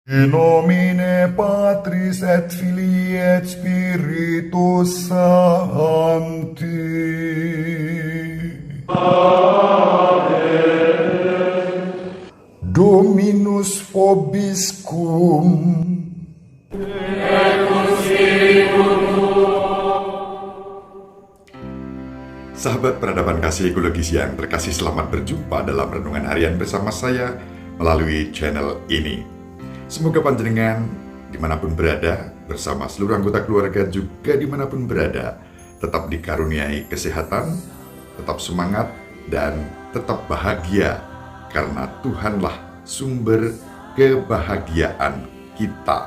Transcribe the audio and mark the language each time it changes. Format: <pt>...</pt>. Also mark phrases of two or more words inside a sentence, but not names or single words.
<la>In nomine Patris et Filii et Spiritus Sancti. Dominus vobiscum.</la> <id>Sahabat peradaban kasih ekologis yang terkasih, selamat berjumpa dalam renungan harian bersama saya melalui channel ini. Semoga panjenengan dimanapun berada, bersama seluruh anggota keluarga juga dimanapun berada, tetap dikaruniai kesehatan, tetap semangat, dan tetap bahagia, karena Tuhanlah sumber kebahagiaan kita.</id>